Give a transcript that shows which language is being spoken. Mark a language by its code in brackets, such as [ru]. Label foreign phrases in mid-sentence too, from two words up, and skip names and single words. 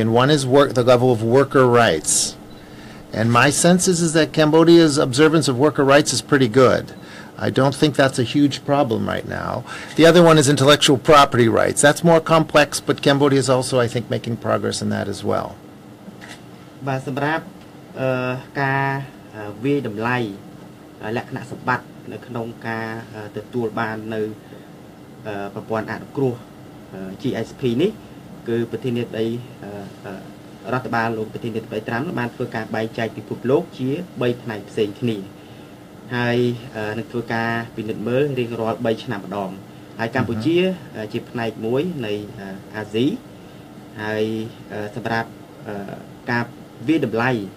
[en] And one is the level of worker rights. And my sense is that Cambodia's observance of worker rights is pretty good. I don't think that's a huge problem right now. The other one is intellectual property rights. That's more complex, but Cambodia is also, I think, making progress in that as well. [km] បាទសម្រាប់ការវិយតម្លៃលក្ខណៈសម្បត្តិនៅក្នុងការទទួលបាននៅប្រព័ន្ធអ នុគ្រោះ GSP នេះគឺប្រធានាធិបតីរដ្ឋបាលលោកប្រធានាធិបតីត្រាំបានធ្វើការបែងចែកពិភពលោកជា3ផ្នែកផ្សេងគ្នាហើយនឹងធ្វើការពិនិត្យមើលរៀងរាល់3ឆ្នាំម្ដងហើយកម្ពុជាជាផ្នែកមួយនៃអាស៊ីហើយសម្រាប់ការវិយតម្លៃ